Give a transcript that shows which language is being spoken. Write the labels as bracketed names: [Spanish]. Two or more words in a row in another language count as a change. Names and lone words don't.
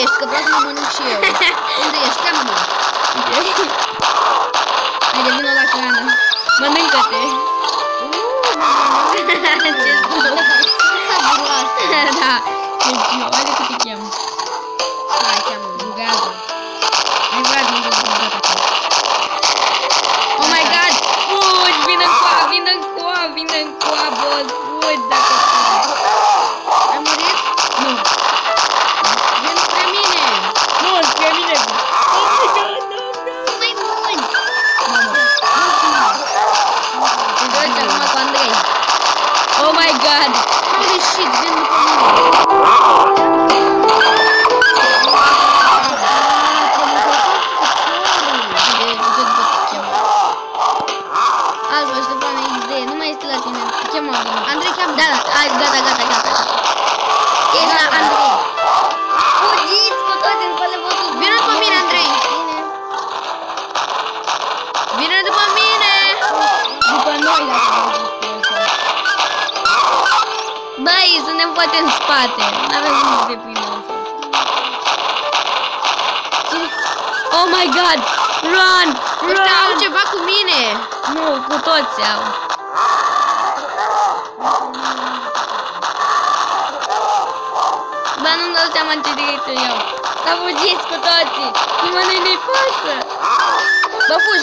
[Romanian] vreau să mă mănânc și eu. Unde ești? Cheamă-mă. Haide, vină la hrană. Mănâncă-te. Ce savuroasă. Da. Haide că te cheamă. Hai, cheamă-mă. Bugează. Hai, Vlad, nu te bugat acum. [English] Oh my god! [Romanian] Fugi! Vină încoa, boss! Fugi dacă fugi! Ai murit? Nu! Vin spre mine! Nu, spre mine! [English] Oh my god, no! [Romanian] Mai mult! Te joci acum cu Andrei! [English] Oh my god! Holy shit, [Romanian] vin după mine! Andrei, cheamă! Da, hai, gata. E la Andrei! Fugiți cu toate în spate vostru! Vină după mine, Andrei! Vină după mine! După noi, dacă Băi, suntem poate în spate. N-avem cum să te prindem. [English] Oh my god! Run! [Romanian] Ăștia au ceva cu mine! Nu, cu toți au. Dar nu-mi dau seama în ce direcție iau. Dar fugiți cu toții! Nimănui nu-i pasă! Bă, fugi!